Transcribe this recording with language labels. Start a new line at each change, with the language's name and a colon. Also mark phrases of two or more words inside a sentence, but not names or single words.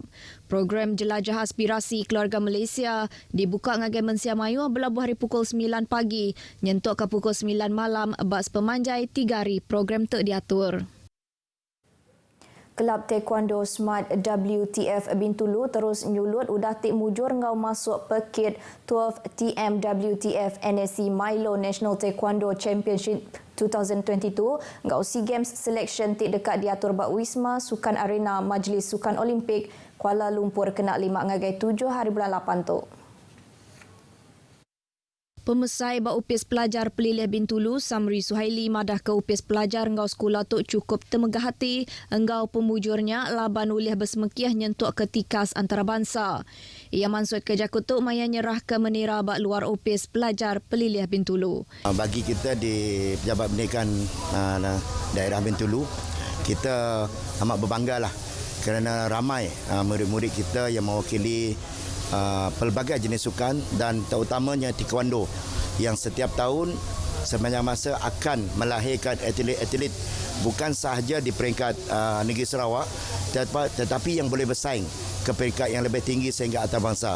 Iban: Program Jelajah Aspirasi Keluarga Malaysia dibuka ngagai mensia mayuh berlabuh hari pukul 9 pagi, nyentuk ke pukul 9 malam bas pemanjai 3 hari program tu diatur. Kelab Taekwondo Smart WTF Bintulu terus nyulut udah tik mujur ngau masuk pekit 12 TM WTF NSC Milo National Taekwondo Championship 2022 ngau SEA Games Selection tik dekat diatur bak Wisma Sukan Arena Majlis Sukan Olimpik Kuala Lumpur kena 5 ngagai 7 hari bulan 8 tu. Pemesai bak upis pelajar pelilih Bintulu Samri Suhaili madah ke upis pelajar engau sekolah tu cukup temegah hati engau pemujurnya laban ulih bersemekiah nyentuk ke tikas antarabangsa. Ia mansut ke Jakutuk maya nyerah ke menira bak luar upis pelajar pelilih Bintulu.
Malay: Bagi kita di Pejabat Pendidikan daerah Bintulu, kita amat berbanggalah kerana ramai murid-murid kita yang mewakili pelbagai jenis sukan dan terutamanya taekwondo yang setiap tahun sepanjang masa akan melahirkan atlet-atlet bukan sahaja di peringkat negeri Sarawak tetapi yang boleh bersaing ke peringkat yang lebih tinggi sehingga antarabangsa.